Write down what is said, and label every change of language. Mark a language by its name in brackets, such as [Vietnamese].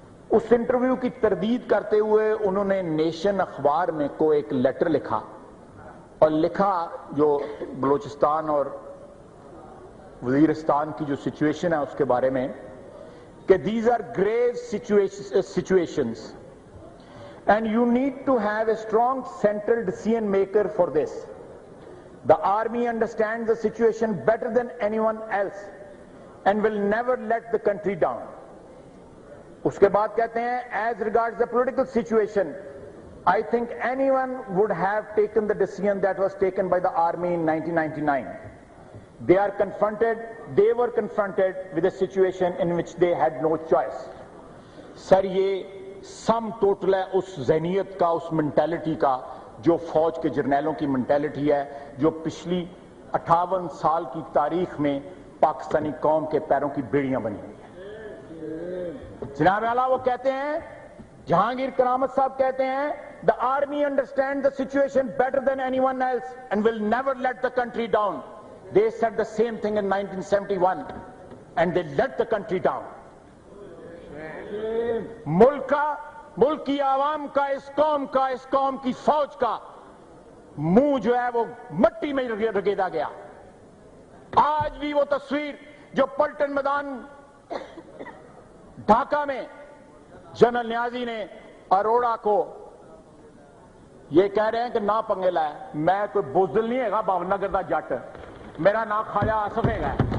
[Urdu] اس interview کی تردید کرتے ہوئے انہوں نے نیشن اخبار میں کو ایک لیٹر لکھا، اور لکھا جو بلوچستان اور وزیرستان کی جو سچویشن ہے اس کے بارے میں، کہ [English] these are grave situations and you need to have a strong central decision maker for this. The army understands the situation better than anyone else and will never let the country down. [Urdu] اس کے بعد کہتے ہیں [English] as regards the political situation, I think anyone would have taken the decision that was taken by the army in 1999. They were confronted with a situation in which they had no choice. [Urdu] سر، یہ sum total ہے اس ذہنیت کا، اس mentality کا جو فوج کے جرنیلوں کی mentality ہے، جو پچھلی 58 سال کی تاریخ میں پاکستانی قوم کے پیروں کی بیڑیاں بنی ہوئی ہیں۔ جناب اعلیٰ، وہ کہتے ہیں، جہانگیر کرامت صاحب کہتے ہیں، [English] the army understands the situation better than anyone else and will never let the country down. They said the same thing in 1971 and they let the country down. [Urdu] ملک کی عوام کا، اس قوم کی فوج کا منہ جو ہے وہ مٹی میں رگیدا گیا۔ آج بھی وہ تصویر جو پلٹن میدان ڈھاکہ میں جنرل نیازی نے اروڑا کو یہ کہہ رہے ہیں کہ نہ پنگے لائے، میں کوئی بزدل نہیں ہے گا، بابنگر دا جٹ، میرا نام خواجہ آصف ہے۔